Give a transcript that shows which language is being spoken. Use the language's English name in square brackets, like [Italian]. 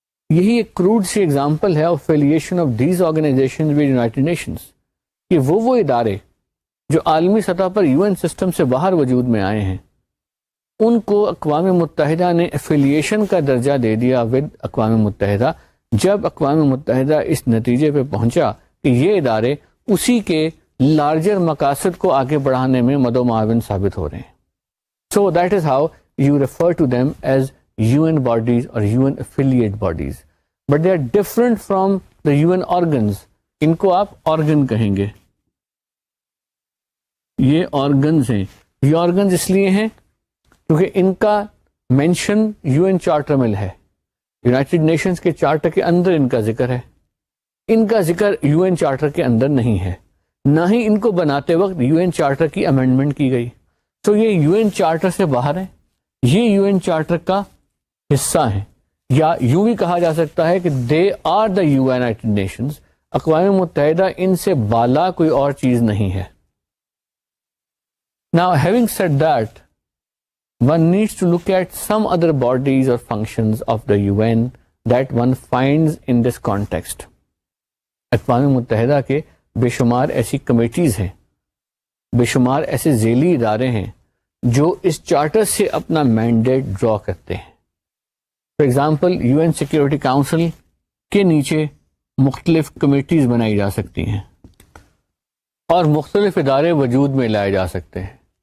[Urdu] یہی ایک کروڈ سی ایگزامپل ہے [English] affiliation of these organization with United Nations, [Urdu] کہ وہ ادارے جو عالمی سطح پر UN سسٹم سے باہر وجود میں آئے ہیں ان کو اقوام متحدہ نے افیلیشن کا درجہ دے دیا ود اقوام متحدہ, جب اقوام متحدہ اس نتیجے پہ پہنچا کہ یہ ادارے اسی کے لارجر مقاصد کو آگے بڑھانے میں مد و معاون ثابت ہو رہے ہیں. [English] So that is how you refer to them as UN bodies اور UN affiliate bodies, but they are different from the UN organs. [Urdu] ان کو آپ آرگن کہیں گے, یہ آرگنز ہیں. یہ آرگنز اس لیے ہیں کیونکہ ان کا مینشن UN چارٹر میں ہے, یونائٹڈ نیشنز کے چارٹر کے اندر ان کا ذکر ہے. ان کا ذکر UN چارٹر کے اندر نہیں ہے, نہ ہی ان کو بناتے وقت UN چارٹر کی امینڈمنٹ کی گئی. تو یہ UN چارٹر سے باہر ہے, یہ UN چارٹر کا حصہ ہیں, یا یوں بھی کہا جا سکتا ہے کہ [English] They are the United Nations. [Urdu] اقوام متحدہ ان سے بالا کوئی اور چیز نہیں ہے. [English] Now having said that, one needs to look at some other bodies or functions of the UN that one finds in this context. [Urdu] اقوام متحدہ کے بے شمار ایسی کمیٹیز ہیں, بے شمار ایسے ذیلی ادارے ہیں جو اس چارٹر سے اپنا مینڈیٹ ڈرا کرتے ہیں. [English] for example [Urdu] UN security council کے نیچے مختلف کمیٹیز بنائی جا سکتی ہیں اور مختلف ادارے وجود میں لائے جا سکتے ہیں.